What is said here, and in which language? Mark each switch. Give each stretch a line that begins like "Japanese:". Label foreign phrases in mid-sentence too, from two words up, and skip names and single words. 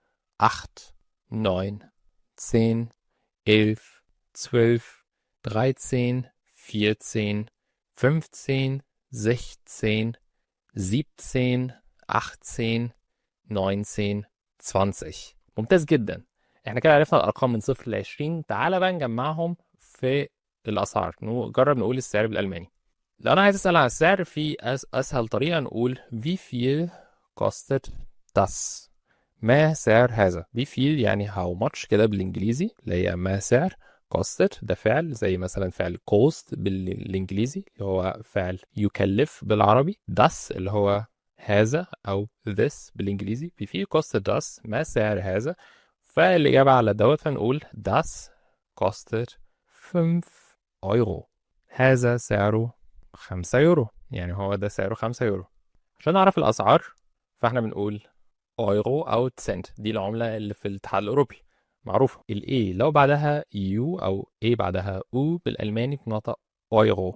Arabic: 8 9 10 11 12 13 14 15 16 17 18 19 20. ممتاز جدا احنا كده عرفنا الارقام من 0 ل 20. تعالى بقى نجمعهم في الاسعار. نجرب نقول السعر بالالماني. لو انا عايز اسال عن السعر في اسهل طريقه نقول
German: wie viel kostet das
Arabic: ما سعر هذا.
German: wie viel
Arabic: يعني
English: how much
Arabic: كده بالانجليزي اللي هي ما سعر. kostet ده فعل زي مثلا فعل cost بالانجليزي اللي هو فعل يكلف بالعربي. das اللي هو هذا او this بالانجليزي.
German: wie viel kostet das
Arabic: ما سعر هذا. فالاجابه على دوت فنقول
German: das kostet 5 euro
Arabic: هذا سعره 5 يورو يعني هو ده سعره 5 يورو. عشان نعرف الاسعار فاحنا بنقول ايرو او سنت دي العملة اللي في الاتحاد الاوروبي معروفة. الاي لو بعدها يو او اي بعدها او بالالماني بنطق ايرو.